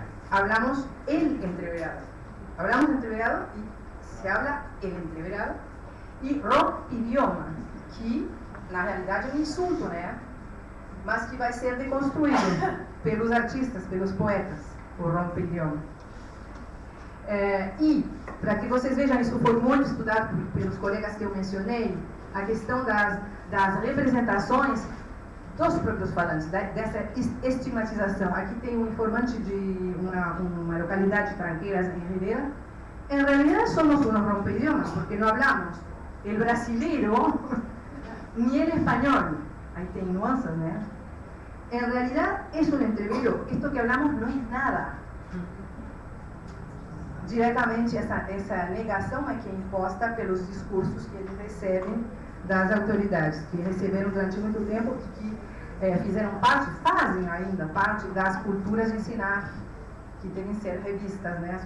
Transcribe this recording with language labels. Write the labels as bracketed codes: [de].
[es] Hablamos el entreverado. Hablamos entreverado y se habla el entreverado. [pt] E rompidioma, que na realidade é um insulto, né? Mas que vai ser deconstruído pelos artistas, pelos poetas, o rompidioma. E, para que vocês vejam, isso foi muito estudado pelos colegas que eu mencionei, a questão das representações dos próprios falantes, dessa estigmatização. Aqui tem um informante de uma localidade tranqueira em Ribeira. [es] En realidad somos unos rompeidiomas, porque no hablamos el brasileiro ni el español. Ahí [pt] tem nuances, [es] ¿no? En realidad es un entrevero. Esto que hablamos no es nada. [pt] Diretamente, essa negação é que é imposta pelos discursos que eles recebem das autoridades, que receberam durante muito tempo e que fizeram parte, fazem ainda parte das culturas de ensinar, que devem ser revistas, né?